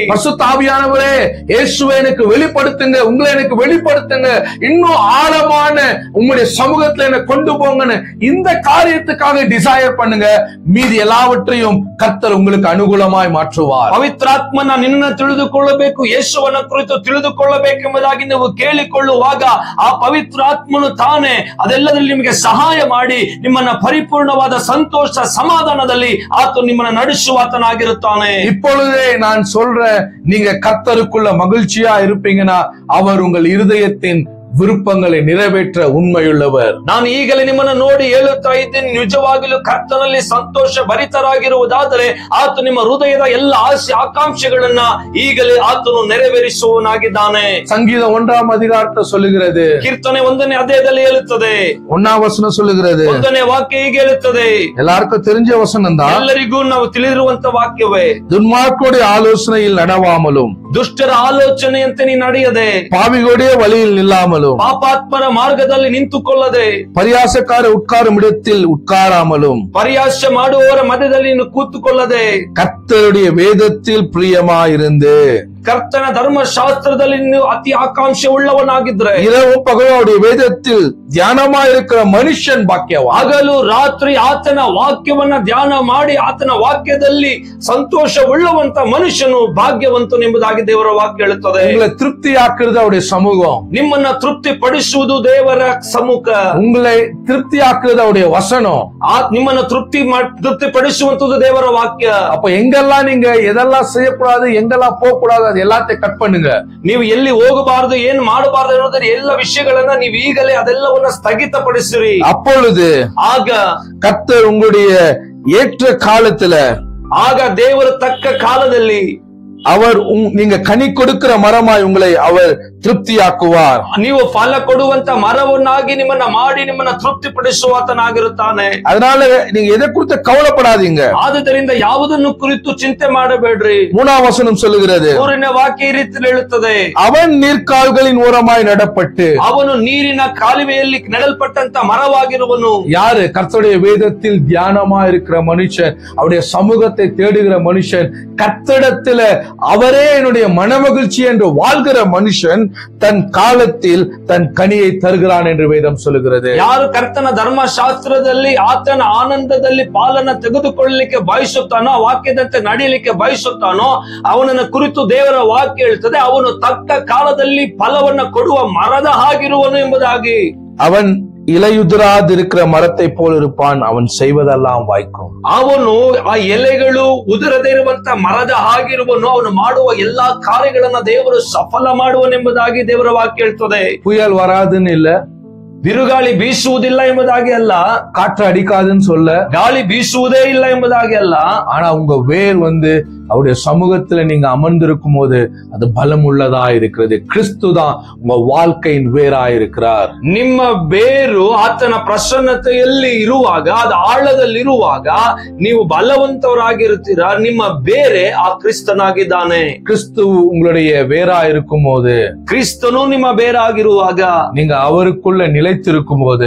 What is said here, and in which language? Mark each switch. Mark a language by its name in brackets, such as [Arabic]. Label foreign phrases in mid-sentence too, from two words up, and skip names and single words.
[Tamil] பரிசுத்த ஆவியானவரே, இயேசுவை எனக்கு வெளிப்படுத்துங்க, உங்களை எனக்கு வெளிப்படுத்துங்க, இன்னும் ஆழமான உங்களுடைய சமூகத்துல என்ன கொண்டு போங்கன்னு இந்த காரியத்துக்காக டிசைர் பண்ணுங்க. மீதி எல்லாவற்றையும் கர்த்தர் உங்களுக்கு அனுகூலமாய் மாற்றுவார். [Kannada] ಪವಿತ್ರಾತ್ಮನ ನಿನ್ನ ತಿಳಿದುಕೊಳ್ಳಬೇಕು, ಯೇಸುವನ್ನ ಕುರಿತು ತಿಳಿದುಕೊಳ್ಳಬೇಕೆಂಬುದಾಗಿ ನೀವು ಕೇಳಿಕೊಳ್ಳುವಾಗ ಆ ಪವಿತ್ರ ಆತ್ಮನು ತಾನೇ ಅದೆಲ್ಲದಲ್ಲಿ ನಿಮಗೆ ಸಹಾಯ ಮಾಡಿ ನಿಮ್ಮನ್ನ ಪರಿಪೂರ್ಣವಾದ ಸಂತೋಷ, ಸಮಾಧಾನದಲ್ಲಿ ಆತ ನಿಮ್ಮನ್ನ ನಡೆಸುವಾತನಾಗಿರುತ್ತಾನೆ. [Tamil] இப்பொழுதே நான் சொல்றேன், நீங்க கர்த்தருக்குள்ள மகிழ்ச்சியா இருப்பீங்கன்னா அவர் உங்கள் இருதயத்தின் விருப்பங்களை நிறைவேற்ற உண்மையுள்ளவர். [Kannada] ನಾನು ಈಗಲೇ ನಿಮ್ಮನ್ನು ನೋಡಿ ಹೇಳುತ್ತಾ ಇದ್ದೇನೆ, ನಿಜವಾಗಿಯೂ ಕರ್ತನಲ್ಲಿ ಸಂತೋಷ ಭರಿತರಾಗಿರುವುದಾದರೆ ಆತ ನಿಮ್ಮ ಹೃದಯದ ಎಲ್ಲ ಆಸೆ ಆಕಾಂಕ್ಷೆಗಳನ್ನ ಈಗಲೇ ಆತನು ನೆರವೇರಿಸುವನಾಗಿದ್ದಾನೆ. [Tamil] சங்கீதம் 1ஆம் அதிகாரத்தை சொல்லுகிறது. [Kannada] ಕೀರ್ತನೆ 1ನೇ ಅಧ್ಯಾಯದಲ್ಲಿ ಹೇಳುತ್ತದೆ, [Tamil] 1ஆம் வசனம் சொல்லுகிறது. [Kannada] 1ನೇ ವಾಕ್ಯ ಹೀಗೆ ಹೇಳುತ್ತದೆ, [Tamil] எல்லாருக்கும் தெரிஞ்ச வசனம் தான், [Kannada] ಎಲ್ಲರಿಗೂ ನಾವು ತಿಳಿದಿರುವಂತ ವಾಕ್ಯವೇ, [Tamil] துன்மார்க்கோடைய ஆலோசனையில் நடவாமலும், [Kannada] ದುಷ್ಟರ ಆಲೋಚನೆಯಂತೆ ನೀ ನಡೆಯದೆ, [Tamil] பாவிகளுடைய வழியில் நில்லாமலும், [Kannada] ಪಾಪಾತ್ಮರ ಮಾರ್ಗದಲ್ಲಿ ನಿಂತುಕೊಳ್ಳದೆ, [Tamil] பரியாசக்கார உட்காரும் இடத்தில் உட்காராமலும், [Kannada] ಪರಿಹಾಸ ಮಾಡುವವರ ಮಧ್ಯದಲ್ಲಿ ನೀನು ಕೂತುಕೊಳ್ಳದೆ, [Tamil] கர்த்தருடைய வேதத்தில் பிரியமாயிருந்து, [Kannada] ಕರ್ತನ ಧರ್ಮಶಾಸ್ತ್ರದಲ್ಲಿ ನೀವು ಅತಿ ಆಕಾಂಕ್ಷೆ ಉಳ್ಳವನಾಗಿದ್ರೆ, [Tamil] இரவும் பகலும் அவருடைய வேதத்தில் தியானமா இருக்கிற மனுஷன் பாக்கியவான். [Kannada] ಹಗಲು ರಾತ್ರಿ ಆತನ ವಾಕ್ಯವನ್ನ ಧ್ಯಾನ ಮಾಡಿ ಆತನ ವಾಕ್ಯದಲ್ಲಿ ಸಂತೋಷ ಉಳ್ಳವಂತ ಮನುಷ್ಯನು ಭಾಗ್ಯವಂತನು ಎಂಬುದಾಗಿ ದೇವರ ವಾಕ್ಯ ಹೇಳುತ್ತದೆ. [Tamil] உங்களை திருப்தி ஆக்குறது அவருடைய சமூகம். [Kannada] ನಿಮ್ಮನ್ನ ತೃಪ್ತಿ ಪಡಿಸುವುದು ದೇವರ ಸಮ್ಮುಖ. [Tamil] உங்களை திருப்தி ஆக்குறது அவருடைய வசனம். [Kannada] ನಿಮ್ಮನ್ನ ತೃಪ್ತಿ ಪಡಿಸುವಂತದ್ದು ದೇವರ ವಾಕ್ಯ. [Tamil] அப்ப எங்கெல்லாம் நீங்க எதெல்லாம் செய்யக்கூடாது, எங்கெல்லாம் போக கூடாது, அது எல்லாத்தையும் கட் பண்ணுங்க. [Kannada] ನೀವು ಎಲ್ಲಿ ಹೋಗಬಾರದು, ಏನ್ ಮಾಡಬಾರದು ಅನ್ನೋದ್ರ ಎಲ್ಲ ವಿಷಯಗಳನ್ನ ನೀವು ಈಗಲೇ ಅದೆಲ್ಲವನ್ನ ಸ್ಥಗಿತಪಡಿಸಿರಿ. [Tamil] அப்பொழுது [Kannada] ಆಗ [Tamil] கர்த்தர் உங்களுடைய ஏற்ற காலத்துல, [Kannada] ಆಗ ದೇವರ ತಕ್ಕ ಕಾಲದಲ್ಲಿ [Tamil] அவர் நீங்க கனி கொடுக்கிற மரமாய் உங்களை அவர் திருப்தியாக்குவார். [Kannada] ನೀವು ಫಲ ಕೊಡುವಂತ ಮರವನ್ನಾಗಿ ನಿಮ್ಮನ್ನ ಮಾಡಿ ನಿಮ್ಮನ್ನ ತೃಪ್ತಿ ಪಡಿಸುವಾತನಾಗಿರುತ್ತಾನೆ. [Tamil] அதனால நீங்க எதை குறித்து கவலைப்படாதீங்க. [Kannada] ಆದುದರಿಂದ ಯಾವುದನ್ನು ಕುರಿತು ಚಿಂತೆ ಮಾಡಬೇಡ್ರಿ. [Tamil] 3ஆம் வசனம் சொல்லுகிறது, [Kannada] 3ನೇ ವಾಕ್ಯ ಈ ರೀತಿ ಹೇಳುತ್ತದೆ, [Tamil] அவன் நீர்க்கால்களின் ஓரமாய் நடப்பட்டு. [Kannada] ಅವನು ನೀರಿನ ಕಾಲುವೆಯಲ್ಲಿ ನೆಡಲ್ಪಟ್ಟಂತ ಮರವಾಗಿರುವನು. [Tamil] யாரு? கர்த்தருடைய வேதத்தில் தியானமா இருக்கிற மனுஷன், அவருடைய சமூகத்தை தேடுகிற மனுஷன், கர்த்தரிடத்துல அவரே என்னுடைய மனமகிழ்ச்சி என்று வாழ்கிற மனுஷன் தன் காலத்தில் தன் கனியை தருகிறான் என்று வேதம் சொல்லுகிறது. [Kannada] ಯಾರು ಕರ್ತನ ಧರ್ಮಶಾಸ್ತ್ರದಲ್ಲಿ ಆತನ ಆನಂದದಲ್ಲಿ ಪಾಲನ ತೆಗೆದುಕೊಳ್ಳಲಿಕ್ಕೆ ಬಯಸುತ್ತಾನೋ, ವಾಕ್ಯದಂತೆ ನಡೆಯಲಿಕ್ಕೆ ಬಯಸುತ್ತಾನೋ, ಅವನನ್ನ ಕುರಿತು ದೇವರ ವಾಕ್ಯ ಹೇಳ್ತದೆ, ಅವನು ತಕ್ಕ ಕಾಲದಲ್ಲಿ ಫಲವನ್ನ ಕೊಡುವ ಮರದ ಹಾಗಿರುವನು ಎಂಬುದಾಗಿ. [Tamil] அவன் இலையுதிராதிருக்கிற மரத்தை போல் இருப்பான், அவன் செய்வதெல்லாம் வாய்க்கும். [Kannada] ಅವನು ಆ ಎಲೆಗಳು ಉದುರದೇ ಇರುವಂತ ಮರದ ಹಾಗಿರುವನು, ಅವನು ಮಾಡುವ ಎಲ್ಲಾ ಕಾರ್ಯಗಳನ್ನ ದೇವರು ಸಫಲ ಮಾಡುವನೆಂಬುದಾಗಿ ದೇವರ ವಾಕ್ಯ ಹೇಳ್ತದೆ. [Tamil] புயல் வராதுன்னு இல்ல, [Kannada] ಬಿರುಗಾಳಿ ಬೀಸುವುದಿಲ್ಲ ಎಂಬುದಾಗಿ ಅಲ್ಲ, [Tamil] காற்று அடிக்காதுன்னு சொல்ல, [Kannada] ಗಾಳಿ ಬೀಸುವುದೇ ಇಲ್ಲ ಎಂಬುದಾಗಿ ಅಲ್ಲ. [Tamil] ஆனா உங்க வேர் அவருடைய சமூகத்துல நீங்க அமர்ந்திருக்கும் போது அது பலம் உள்ளதா இருக்கிறது. கிறிஸ்து தான் உங்க வாழ்க்கையின் வேரா இருக்கிறார். [Kannada] ನಿಮ್ಮ ಬೇರು ಆತನ ಪ್ರಸನ್ನತೆಯಲ್ಲಿ ಇರುವಾಗ, ಅದು ಆಳದಲ್ಲಿರುವಾಗ ನೀವು ಬಲವಂತವರಾಗಿರುತ್ತೀರಾ. ನಿಮ್ಮ ಬೇರೆ ಆ ಕ್ರಿಸ್ತನಾಗಿದ್ದಾನೆ. [Tamil] கிறிஸ்து உங்களுடைய வேரா இருக்கும் போது, [Kannada] ಕ್ರಿಸ್ತನು ನಿಮ್ಮ ಬೇರಾಗಿರುವಾಗ, [Tamil] நீங்க அவருக்குள்ள நிலைத்திருக்கும் போது,